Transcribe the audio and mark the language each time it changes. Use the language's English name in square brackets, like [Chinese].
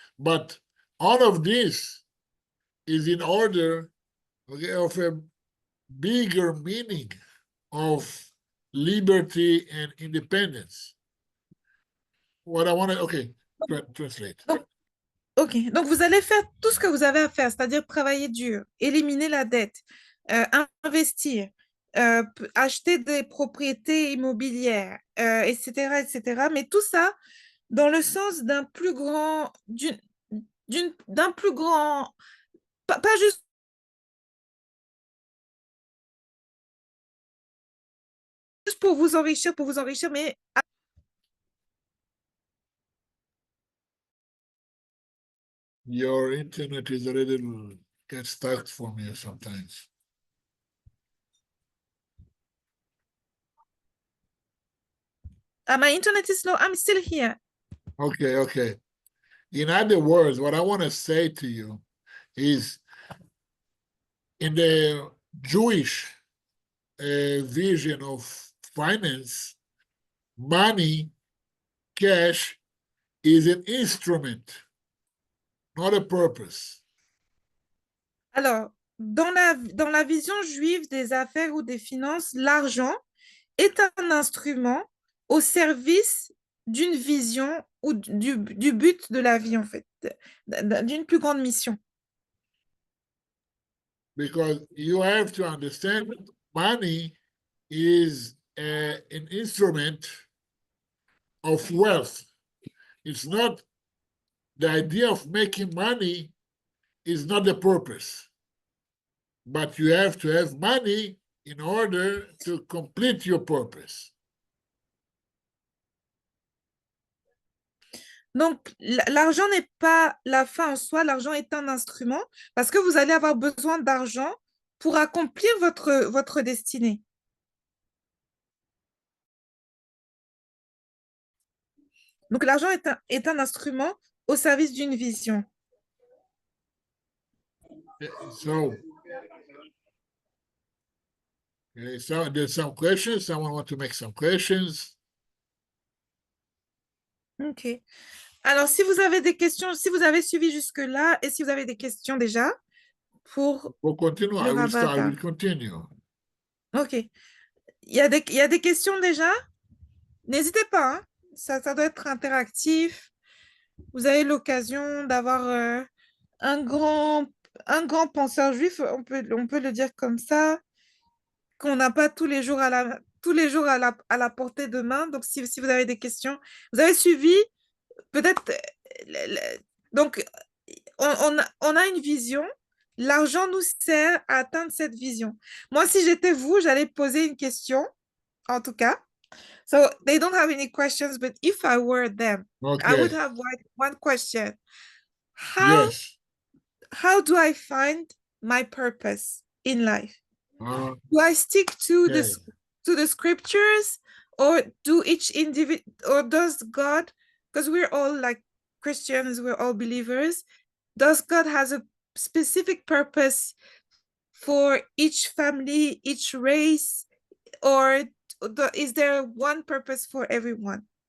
[English] But all of this is in order, okay, of a bigger meaning of liberty and independence. What I want to, okay, translate. [French] Donc vous allez faire tout ce que vous avez à faire, c'est-à-dire travailler dur, éliminer la dette, investir, acheter des propriétés immobilières, etc., etc. Mais tout ça dans le sens d'un plus grand, d'un plus grand, pas juste pour vous enrichir, mais [English] Your internet is a little get stuck for me sometimes. my internet is slow. I'm still here. Okay, okay. In other words, what I want to say to you is in the Jewish vision of finance, money, cash is an instrument, not a purpose. [French] Alors, dans la vision juive des affaires ou des finances, l'argent est un instrument au service d'une vision ou du but de la vie, en fait, d'une plus grande mission. [English] Because you have to understand money is an instrument of wealth. It's not the idea of making money is not the purpose, but you have to have money in order to complete your purpose. [French] Donc, l'argent n'est pas la fin en soi, l'argent est un instrument parce que vous allez avoir besoin d'argent pour accomplir votre destinée. Donc, l'argent est un instrument au service d'une vision. [English] So there's some questions. Someone want to make some questions? OK. [French] Alors, si vous avez des questions, si vous avez suivi jusque-là et si vous avez des questions déjà pour [English] We'll continue. [French] le [English] I [French] Rabbin. [English] will continue. OK. [French] Il y a des questions déjà? N'hésitez pas, hein. Ça doit être interactif. Vous avez l'occasion d'avoir un grand penseur juif, on peut le dire comme ça, qu'on n'a pas tous les jours à la portée de main. Donc, si vous avez des questions, vous avez suivi, peut-être. Donc, on a une vision. L'argent nous sert à atteindre cette vision. Moi, si j'étais vous, j'allais poser une question, en tout cas. [English] So, they don't have any questions, but if I were them, I would Okay. have one question. Yes. How do I find my purpose in life? Do I stick to Okay. the scriptures, or do each individual, or does God, because we're all like Christians, we're all believers, does God has a specific purpose for each family, each race, or is there one purpose for everyone?